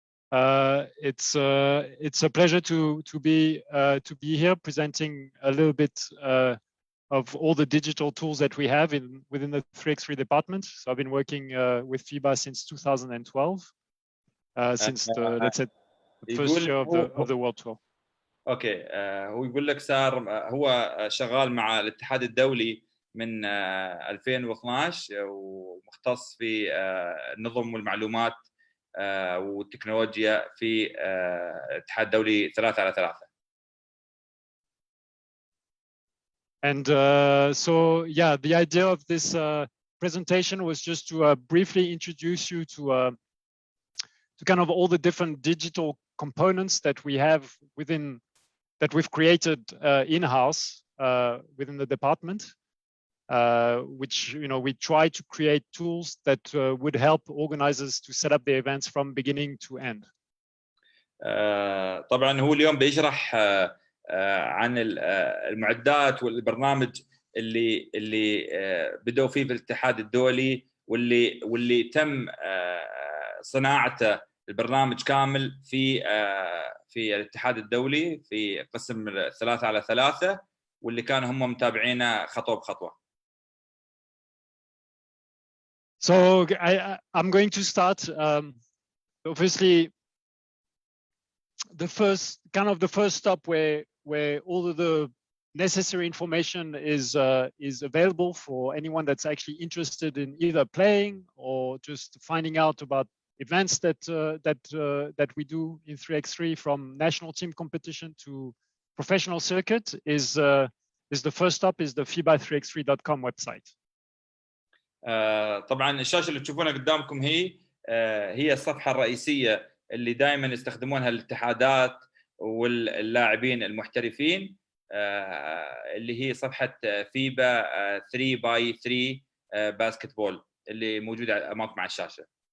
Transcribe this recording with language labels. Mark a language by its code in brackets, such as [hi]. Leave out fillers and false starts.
[en] It's a pleasure to be here presenting a little bit of all the digital tools that we have within the 3x3 department. So I've been working with FIBA since 2012, since the, let's say, the first year of the World Tour. [ar] اوكي هو يقول لك صار هو شغال مع الاتحاد الدولي من 2012 ومختص في النظم والمعلومات والتكنولوجيا في الاتحاد الدولي 3x3. [en] And so, yeah, the idea of this presentation was just to briefly introduce you to kind of all the different digital components that we have that we've created in-house within the department, which we try to create tools that would help organizers to set up the events from beginning to end. [ar] طبعا هو اليوم بيشرح عن المعدات والبرنامج اللي بدأوا فيه في الاتحاد الدولي واللي تم صناعته البرنامج كامل في الاتحاد الدولي في قسم 3x3 واللي كانوا هم متابعينه خطوه بخطوه. [en] So I'm going to start. Obviously, the first stop where all of the necessary information is available for anyone that's actually interested in either playing or just finding out about events that we do in 3x3, from national team competition to professional circuit, is the first stop is the fiba3x3.com website. [ar] طبعا الشاشه اللي تشوفونها قدامكم هي الصفحه الرئيسيه اللي دائما يستخدمونها الاتحادات واللاعبين المحترفين، اللي هي صفحه فيبا 3x3 باسكتبول اللي موجوده امامكم على الشاشه.